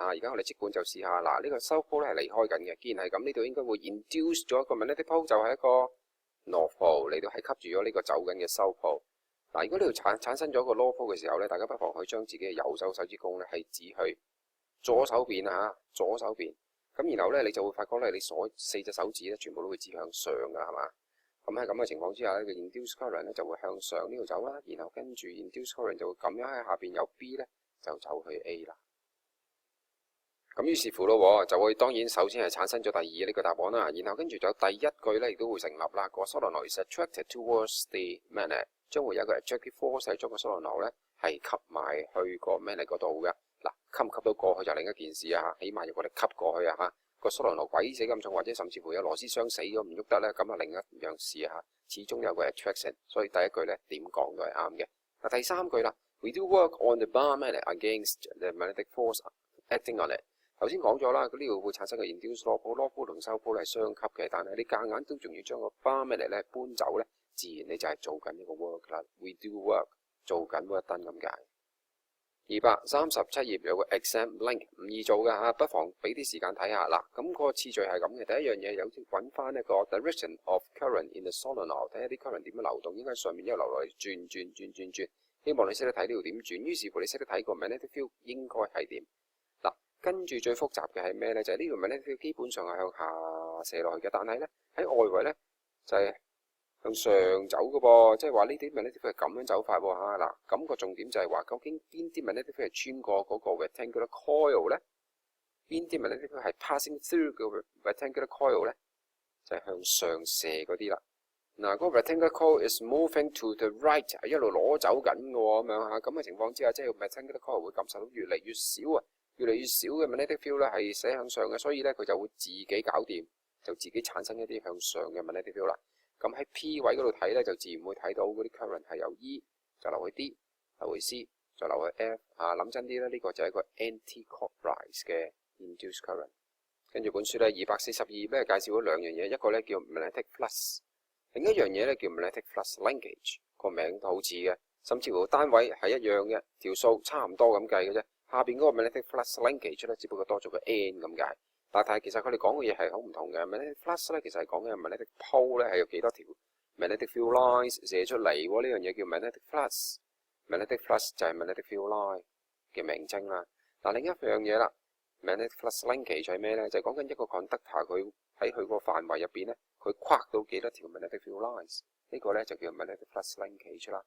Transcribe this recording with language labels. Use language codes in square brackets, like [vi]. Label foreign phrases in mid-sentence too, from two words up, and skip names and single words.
[yue] 而家我哋即管就試下，嗱，呢個 [en] South Pole [yue] 咧係離開緊嘅，既然係咁，呢度應該會 induce 咗一個 [en] magnetic pole， [yue] 就係一個 [en] North Pole [yue] 嚟到係吸住咗呢個走緊嘅 [en] South Pole。 [yue] 嗱，如果呢度產生咗個 [en] North Pole [yue] 嘅時候咧，大家不妨去將自己嘅右手手指公咧係指去左手邊啊，左手邊。咁然後咧，你就會發覺咧，你所4隻手指咧全部都會指向上噶，係嘛？咁喺咁嘅情況之下咧，個 [en] induced current [yue] 咧就會向上呢度走啦，然後跟住 [en] induced current [yue] 就會咁樣喺下邊有 B 咧就走去 A 啦。咁於是乎咯，就會當然首先係產生咗第2呢個答案啦，然後跟住就第一句咧亦都會成立啦。 [en] 個 solenoid is attracted towards the magnet， [yue] 將會有一個 [en] attractive force [yue] 將個 solenoid咧係吸埋去個 magnet 嗰度嘅。嗱，吸唔吸到過去就另一件事啊，起碼要我哋吸過去啊嚇。個 solenoid鬼死咁重，或者甚至乎有螺絲箱死咗唔喐得咧，咁啊另一樣事嚇。始終有個 attraction， 所以第一句咧點講都係啱嘅。嗱，第三句啦 [en] ，We do work on the bar magnet against the magnetic force acting on it。 [yue] 頭先講咗啦，呢度會產生嘅 [en] induced low pole [yue] 同收 pole 係相級嘅，但係你夾硬都仲要將個 [en] bar magnet [yue] 咧搬走咧，自然你就係做緊呢個 work 啦。 [en] We do work [yue] 做緊 [en] work done [yue] 咁解。237頁有個 [en] exam link [yue] 唔易做㗎嚇，不妨俾啲時間睇下嗱。咁個次序係咁嘅，第一樣嘢有啲揾翻一個 [en] direction of current in the solenoid， [yue] 睇下啲 current 點樣流動，應該喺上面一路流落嚟轉。希望你識得睇呢度點轉，於是乎你識得睇個 [en] magnetic field [yue] 應該係點嗱。跟住最複雜嘅係咩咧？就係呢條 [en] magnetic field [yue] 基本上係向下射落去嘅，但係咧喺外圍咧就係向上走嘅噃，即係話呢啲 [en] magnetic field [yue] 係咁樣走法喎嚇嗱。咁個重點就係話究竟邊啲 [en] magnetic field [yue] 係穿過嗰個 [en] rectangular coil [yue] 咧？邊啲 [en] magnetic field [yue] 係 [en] passing through [yue] 嘅 [en] rectangular coil [yue] 咧？就係向上射嗰啲啦。嗱，嗰個 [en] rectangular coil is moving to the right， [yue] 係一路攞走緊嘅喎，咁樣嚇。咁嘅情況之下，即係 [en] rectangular coil [yue] 會感受到越嚟越少啊，越嚟越少嘅 [en] magnetic field [yue] 咧係射向上嘅，所以咧佢就會自己搞掂，就自己產生一啲向上嘅 [en] magnetic field [yue] 啦。咁喺 P 位嗰度睇咧，就自然會睇到嗰啲 current 係由 E 就流去 D， 流去 C， 再流去 F。諗真啲咧，呢個就係一個 anti-clockwise 嘅 [en] induced current。 [yue] 跟住本書咧242咧介紹咗兩樣嘢，一個咧叫 [en] magnetic flux， [yue] 另一樣嘢咧叫 [en] magnetic flux linkage， [yue] 個名都好似嘅，甚至乎單位係一樣嘅，條數差唔多咁計嘅啫。下邊嗰個 [en] magnetic flux linkage [yue] 咧，只不過多咗個 n 咁解。但係其實佢哋講嘅嘢係好唔同嘅。 [en] magnetic flux [yue] 咧其實係講嘅 [en] magnetic pole [yue] 咧係有幾多條 [en] magnetic field lines [yue] 射出嚟喎，呢樣嘢叫 [en] magnetic flux。 magnetic flux [yue] 就係 [en] magnetic field line [yue] 嘅名稱啦。嗱，另一樣嘢啦 ， [en] magnetic flux linkage [yue] 係咩咧？就係講緊一個 conductor 佢喺佢個範圍入邊咧，佢跨到幾多條 [en] magnetic field lines， [yue] 呢個咧就叫 [en] magnetic flux linkage [yue] 啦。